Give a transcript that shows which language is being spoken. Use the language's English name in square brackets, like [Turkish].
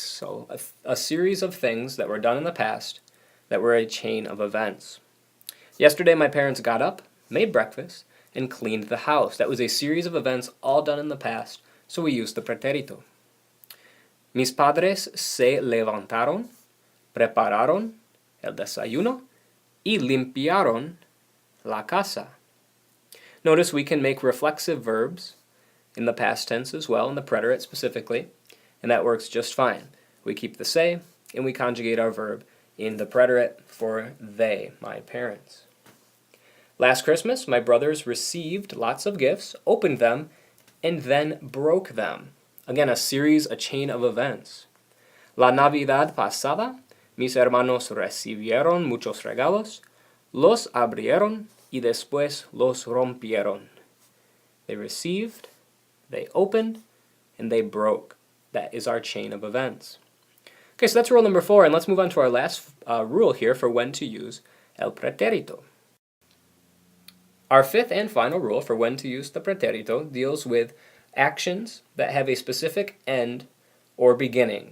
[English] So a series of things that were done in the past that were a chain of events. Yesterday my parents got up, made breakfast, and cleaned the house. That was a series of events all done in the past, so we used the preterito. [Spanish] Mis padres se levantaron, prepararon el desayuno y limpiaron la casa. [English] Notice we can make reflexive verbs in the past tense as well, in the preterite specifically, and that works just fine. We keep the se, and we conjugate our verb in the preterite for they, my parents. Last Christmas, my brothers received lots of gifts, opened them, and then broke them. Again, a chain of events. [Spanish] La Navidad pasada, mis hermanos recibieron muchos regalos, los abrieron y después los rompieron. [English] They received, they opened, and they broke. That is our chain of events. Okay, so that's rule number 4, and let's move on to our last rule here for when to use el preterito. Our fifth and final rule for when to use the preterito deals with actions that have a specific end or beginning.